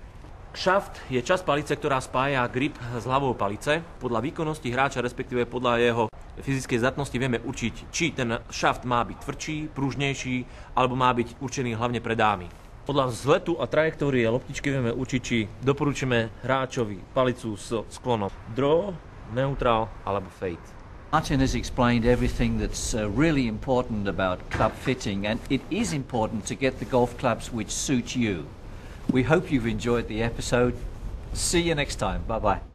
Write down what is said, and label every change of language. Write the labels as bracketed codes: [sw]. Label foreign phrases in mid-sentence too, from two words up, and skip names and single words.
[sk] Šaft je časť palice, ktorá spája grip s hlavou palice. Podľa výkonnosti hráča, respektíve podľa jeho fyzickej zdatnosti vieme určiť, či ten šaft má byť tvrdší, pružnejší, alebo má byť určený hlavne pre dámy. Podľa vzletu a trajektórie loptičky vieme určiť, či doporučíme hráčovi palicu s sklonom draw, neutral alebo fade. [en] Martin has explained everything that's really important about club fitting, and it is important to get the golf clubs which suit you. We hope you've enjoyed the episode. See you next time. Bye-bye.